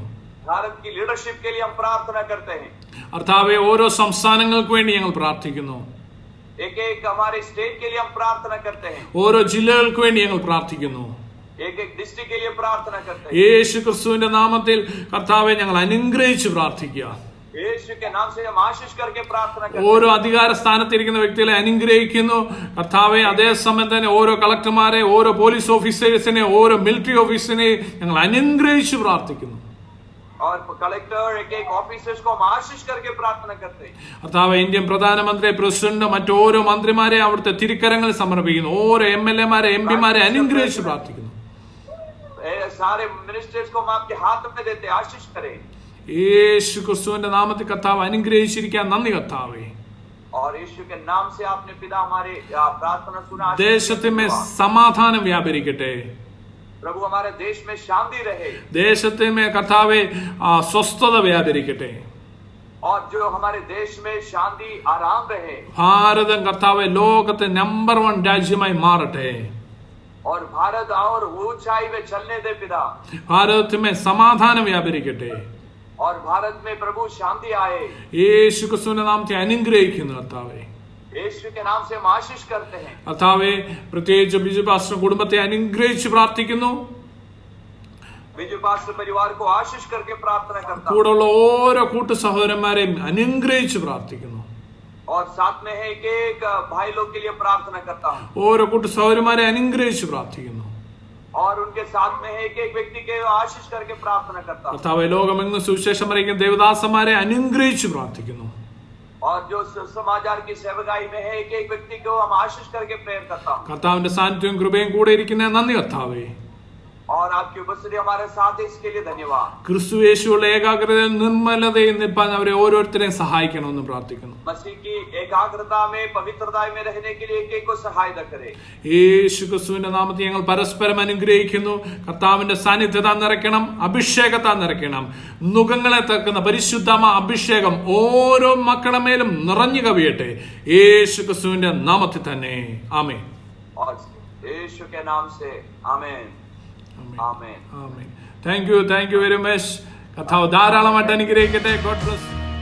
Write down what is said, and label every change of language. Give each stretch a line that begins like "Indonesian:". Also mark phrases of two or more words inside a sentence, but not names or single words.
Hindi: भारत की लीडरशिप के लिए हम प्रार्थना करते हैं।
Malayalam: കർത്താവെ, ഓരോ സംസ്ഥാനങ്ങൾക്ക് വേണ്ടി ഞങ്ങൾ പ്രാർത്ഥിക്കുന്നു.
Hindi: एक एक हमारे स्टेट के लिए हम प्रार्थना करते हैं।
Malayalam: ഓരോ ജില്ലകൾക്ക് വേണ്ടി ഞങ്ങൾ പ്രാർത്ഥിക്കുന്നു.
Hindi: एक एक डिस्ट्रिक्ट के लिए प्रार्थना करते हैं।
Malayalam: യേശു ക്രിസ്തുവിന്റെ നാമത്തിൽ കർത്താവെ ഞങ്ങൾ അനുഗ്രഹിച്ച് പ്രാർത്ഥിക്കുക.
Hindi: यीशु के नाम से हम आशीष करके प्रार्थना करते हैं।
Malayalam: ഓരോ അധികാര സ്ഥാനത്തിരിക്കുന്ന വ്യക്തികളെ അനുഗ്രഹിക്കുന്നു കർത്താവെ. അതേസമയം തന്നെ ഓരോ കളക്ടർമാരെ, ഓരോ പോലീസ് ഓഫീസേഴ്സിനെ, ഓരോ മിലിറ്ററി ഓഫീസറിനെ ഞങ്ങൾ അനുഗ്രഹിച്ച് പ്രാർത്ഥിക്കുന്നു.
Hindi: और कलेक्टर एक एक ऑफिसर्स को हम आशीष करके प्रार्थना करते हैं।
Malayalam: കർത്താവ്, ഇന്ത്യൻ പ്രധാനമന്ത്രി, പ്രസിഡന്റ്, മറ്റോരോ മന്ത്രിമാരെ അവിടുത്തെ തിരുക്കരങ്ങളിൽ സമർപ്പിക്കുന്നു. ഓരോ MLA-മാരെ, MP-മാരെ അനുഗ്രഹിച്ച് പ്രാർത്ഥിക്കുന്നു.
Hindi: सारे मिनिस्टर्स को हम आपके हाथ में देते, आशीष करें।
Malayalam: യേശു ക്രിസ്തുവിന്റെ നാമത്തിൽ കർത്താവ് അനുഗ്രഹിച്ചിരിക്കാൻ നന്ദി കർത്താവേ.
Hindi: और यीशु के नाम से आपने पिता हमारे प्रार्थना सुना।
Malayalam: ദേശത്തിന്മേ സമാധാനം വ്യാപരിക്കട്ടെ.
Hindi: प्रभु हमारे देश में शांति रहे।
Malayalam: ദേശത്തിന്മേ കർത്താവെ സ്വസ്ഥത വ്യാപരിക്കട്ടെ.
Hindi: और जो हमारे देश में शांति आराम रहे।
Malayalam: ഭാരതം കർത്താവെ ലോകത്തെ നമ്പർ 1 രാജ്യമായി മാറട്ടെ.
Hindi: और भारत और ऊंचाई में चलने दे पिता।
Malayalam: ഭാരതത്തിന്മേ സമാധാനം വ്യാപരിക്കട്ടെ.
Hindi: और भारत में प्रभु शांति आए।
Malayalam: യേശു ക്രിസ്തുവിന്റെ നാമത്തെ അനുഗ്രഹിക്കുന്നു കർത്താവെ.
Hindi: यीशु के नाम से हम आशीष करते हैं।
Malayalam: കർത്താവെ, പ്രത്യേകിച്ച് ബിജു പാസ്റ്റർ കുടുംബത്തെ അനുഗ്രഹിച്ച് പ്രാർത്ഥിക്കുന്നു.
Hindi: बिजू पास्टर परिवार को आशीष करके प्रार्थना करता हूं।
Malayalam: കൂടെയുള്ള ഓരോ കൂട്ടു സഹോദരന്മാരെയും അനുഗ്രഹിച്ച് പ്രാർത്ഥിക്കുന്നു.
Hindi: और साथ में है एक एक भाई लोग के लिए प्रार्थना करता हूँ।
Malayalam: ഓരോ കൂട്ടു സഹോദരന്മാരെ അനുഗ്രഹിച്ച് പ്രാർത്ഥിക്കുന്നു.
Hindi: और उनके साथ में है एक एक व्यक्ति के आशीष करके प्रार्थना करता हूँ।
Malayalam: കർത്താവെ, ലോകമെങ്ങും സുവിശേഷം അറിയിക്കുന്ന ദേവദാസന്മാരെ അനുഗ്രഹിച്ച് പ്രാർത്ഥിക്കുന്നു.
Hindi: और जो समाचार की सेवकाई में है एक एक व्यक्ति को हम आशीष करके प्रेयर करता हूँ।
Malayalam: കർത്താവിന്റെ സാന്നിധ്യവും കൃപയും കൂടെ ഇരിക്കുന്ന നന്ദി കർത്താവേ.
Hindi: और आपकी उपस्थिति हमारे साथ है, इसके लिए धन्यवाद।
Malayalam: ക്രിസ്തു യേശുവുള്ള ഏകാഗ്രതയും നിർമ്മലതയും നിൽപ്പാൻ അവരെ ഓരോരുത്തരെയും സഹായിക്കണമെന്ന് പ്രാർത്ഥിക്കുന്നു.
Hindi: मसीह की एकाग्रता में, पवित्रता में रहने के लिए एक एक को सहायता करे।
Malayalam: യേശു ക്രിസ്തുവിന്റെ നാമത്തിൽ ഞങ്ങൾ പരസ്പരം അനുഗ്രഹിക്കുന്നു. കർത്താവിന്റെ സാന്നിധ്യത നിറയ്ക്കണം, അഭിഷേകത്താൽ നിറയ്ക്കണം. നുകങ്ങളെ തക്കുന്ന പരിശുദ്ധമ അഭിഷേകം ഓരോ മക്കളുടെ മേലും നിറഞ്ഞു കവിയട്ടെ. യേശു ക്രിസ്തുവിന്റെ നാമത്തിൽ തന്നെ ആമേൻ.
Hindi: और यीशु के नाम से आमेन। ആമേൻ.
English: thank you very much.
Malayalam: കർത്താവ് ധാരാളമായിട്ട് അനുഗ്രഹിക്കട്ടെ.
English: God bless.